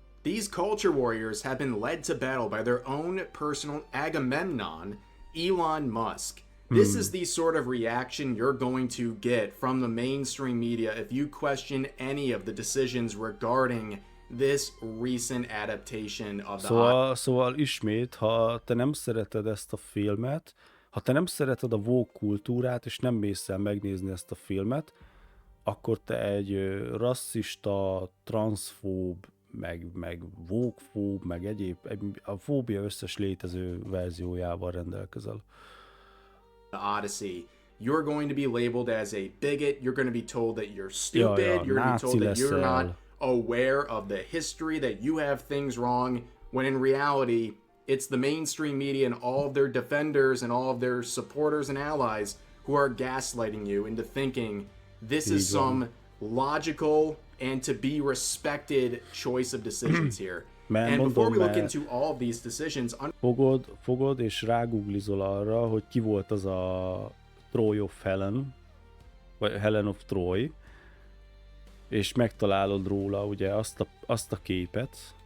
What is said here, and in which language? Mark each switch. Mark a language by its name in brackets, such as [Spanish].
[English] These culture warriors have been led to battle by their own personal Agamemnon, Elon Musk. This is the sort of reaction you're going to get from the mainstream media if you question any of the decisions regarding this recent adaptation of the Odyssey. [Hungarian] Szóval ismét, ha te nem szereted ezt a filmet, ha te nem szereted a woke kultúrát, és nem mész el megnézni ezt a filmet, akkor te egy rasszista, transzfób, meg woke-fób, meg egyéb, a fóbia összes létező verziójával rendelkezel. [English] The Odyssey, you're going to be labeled as a bigot, you're going to be told that you're stupid, you're going to be told that you're not aware of the history, that you have things wrong, when in reality, it's the mainstream media and all of their defenders and all of their supporters and allies who are gaslighting you into thinking this is some logical and to be respected choice of decisions here. And before we look into all of these decisions... [Hungarian] Fogod és rágooglizol arra, hogy ki volt az a Troy of Helen, vagy Helen of Troy, és megtalálod róla ugye azt a képet.